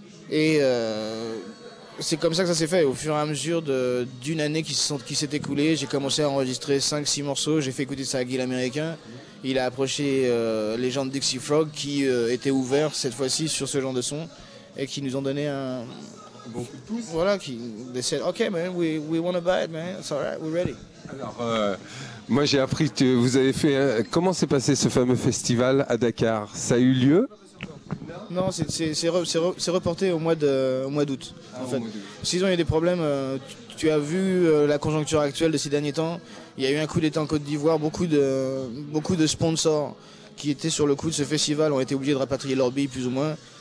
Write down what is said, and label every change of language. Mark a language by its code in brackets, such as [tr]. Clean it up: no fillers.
[fr] Et c'est comme ça que ça s'est fait. Au fur et à mesure d'une année qui s'est écoulée, j'ai commencé à enregistrer 5-6 morceaux. J'ai fait écouter ça à Guy l'Américain. Il a approché les gens de Dixie Frog qui étaient ouverts cette fois-ci sur ce genre de son et qui nous ont donné un bon coup de pouce. [en] Voilà, they said, OK man, we want to buy it man, it's alright, we're ready. [fr] Alors, moi j'ai appris que vous avez fait. Comment s'est passé ce fameux festival à Dakar? Ça a eu lieu? Non, c'est reporté au mois d'août. En fait. S'ils ont eu des problèmes, tu as vu la conjoncture actuelle de ces derniers temps. Il y a eu un coup d'État en Côte d'Ivoire, beaucoup de sponsors qui étaient sur le coup de ce festival ont été obligés de rapatrier leurs billes plus ou moins.